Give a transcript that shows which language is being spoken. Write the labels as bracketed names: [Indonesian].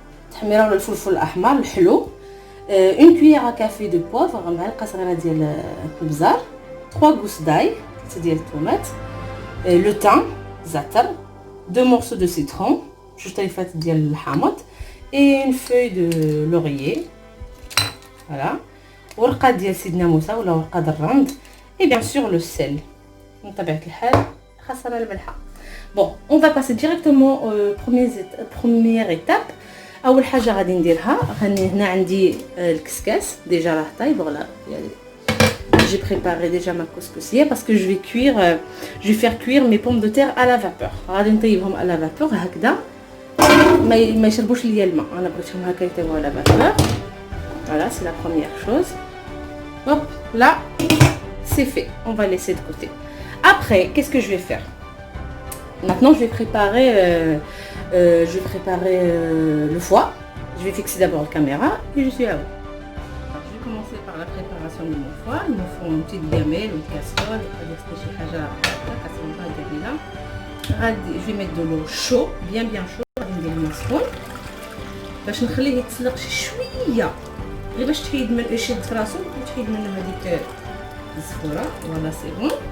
[Arabic] التحميره ولا الفلفل الاحمر الحلو, [French] 1 cuillère à café de poivre, [Arabic] معلقه صغيره ديال البزار, [French] 3 gousses d'ail, [Arabic] 3 ديال الطوماط, [French] le thym زعتر, 2 morceaux de citron, [Arabic] 2 طيفات ديال الحامض, [French] et une feuille de laurier, voilà, [Arabic] ورقه ديال سيدنا موسى ولا ورقه الرند, [French] et bien sûr le sel. [Arabic] بطبيعة الحال خاصنا الملحة. [French] Bon, on va passer directement aux première étape. [Arabic] اول حاجه غادي نديرها, هنا عندي الكسكاس ديجا راه طايب, فوالا يعني [French] j'ai préparé déjà ma couscoussière parce que je vais faire cuire mes pommes de terre à la vapeur. [Arabic] غادي نطيبهم [French] à la vapeur [Arabic] هكذا ما يشربوش ليا الماء, انا بغيتهم هكا يطيبوا à la vapeur. [French] Voilà, c'est la première chose. Hop, là c'est fait, on va laisser de côté. Après, qu'est-ce que je vais faire? Maintenant je vais préparer le foie. Je vais fixer d'abord la caméra et je suis à vous. Alors, je vais commencer par la préparation de mon foie. Il me faut une petite gamelle, une casserole, je vais mettre de l'eau chaude, bien chaude, [Arabic] ندير المسخون باش نخليه يتسلق شي شويه, غير باش تحيد من يشد في راسو وتحيد منه هذيك الزفوره. [French] فوالا سي بون.